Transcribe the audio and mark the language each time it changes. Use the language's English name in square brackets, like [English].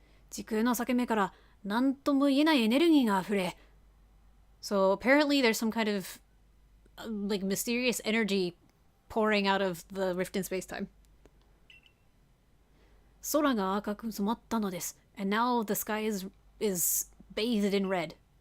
[Japanese] 時空の裂け目から何とも言えないエネルギーが溢れ。 [English] So apparently there's some kind of like mysterious energy pouring out of the rift in space-time. [Japanese] 空が赤く染まったのです。 [English] And now the sky is bathed in red.